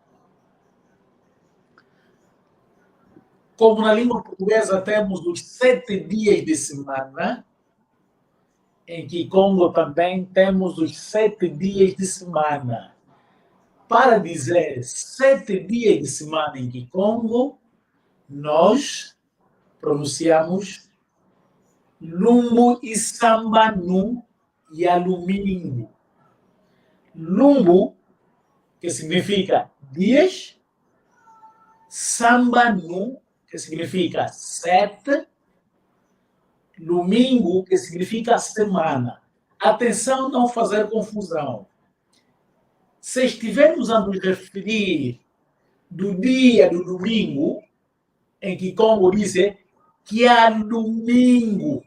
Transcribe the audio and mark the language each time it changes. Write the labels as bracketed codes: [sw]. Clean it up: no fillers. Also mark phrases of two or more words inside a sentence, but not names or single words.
[pt] Como na língua portuguesa temos os 7 dias de semana, em Kikongo também temos os 7 dias de semana. Para dizer 7 dias de semana em Kikongo, nós pronunciamos [kg] lumbu isambanu ya lumingu. [pt] Lumbu, que significa dias, sambanu, que significa 7, domingo, que significa semana. Atenção, não fazer confusão. Se estivermos a nos referir do dia do domingo, em Kikongo diz que é domingo.